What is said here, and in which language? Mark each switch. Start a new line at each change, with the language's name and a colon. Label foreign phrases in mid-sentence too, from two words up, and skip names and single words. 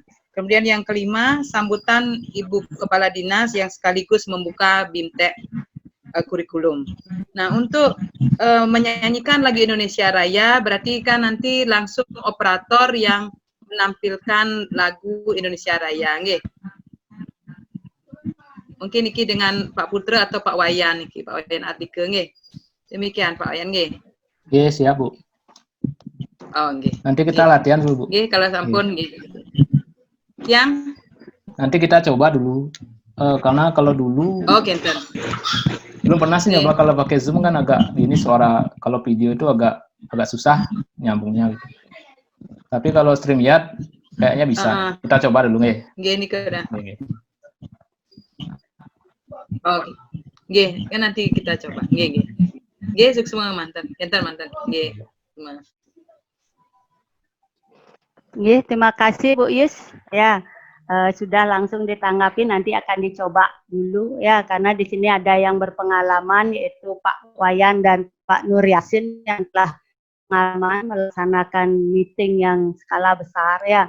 Indonesian: Kemudian yang kelima, sambutan Ibu Kepala Dinas yang sekaligus membuka BINTE kurikulum. Nah, untuk menyanyikan lagu Indonesia Raya, berarti kan nanti langsung operator yang menampilkan lagu Indonesia Raya, nggih. Mungkin iki dengan Pak Putra atau Pak Wayan, iki Pak Wayan Atike, nggih. Demikian Pak Wayan, nggih. Oke, siap Bu. Oh, nggih. Nanti kita latihan dulu Bu.
Balinese: Nggih, kalau sampun nggih.
Indonesian: Yang nanti kita coba dulu karena kalau dulu
Balinese: genten.
Indonesian: belum pernah sih nyoba. Kalau pakai Zoom kan agak ini suara, kalau video itu agak susah nyambungnya gitu. Tapi kalau StreamYard kayaknya bisa. Kita coba dulu nggih.
Balinese: Nggih niki dah. Oke.
Indonesian: Nggih, kan nanti kita coba.
Balinese: Nggih. Nggih, sukses mantan. Mantan. Nggih. Nggih,
Indonesian: terima kasih Bu Yus. Ya, sudah langsung ditanggapi, nanti akan dicoba dulu ya, karena di sini ada yang berpengalaman yaitu Pak Wayan dan Pak Nur Yasin yang telah pengalaman melaksanakan meeting yang skala besar ya.